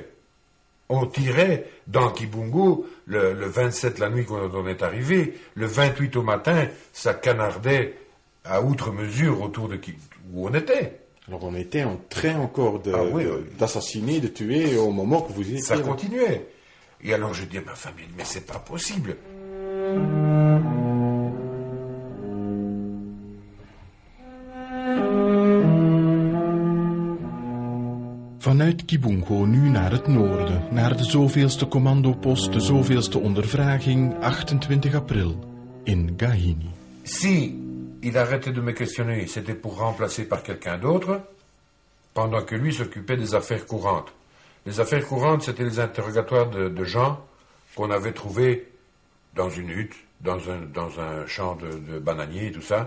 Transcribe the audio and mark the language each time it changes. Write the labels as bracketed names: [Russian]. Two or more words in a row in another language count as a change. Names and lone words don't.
[French] On tirait dans Kibungu le 27 la nuit quand on est arrivé, le 28 au matin, ça canardait à outre mesure autour de où on était. Alors on était en train encore Oui. d'assassiner, de tuer au moment que vous étiez Ça là. continuait. Et alors je dis à ma famille, mais c'est pas possible. [Dutch] Vanuit Kibungo nu naar het noorden, naar de zoveelste commandopost, de zoveelste ondervraging, 28 april, in Gahini. [French] Si il arrêtait de me questionner, c'était pour remplacer par quelqu'un d'autre, pendant que lui s'occupait des affaires courantes. Les affaires courantes, c'était les interrogatoires de gens qu'on avait trouvés dans une hutte, dans un champ de bananiers et tout ça.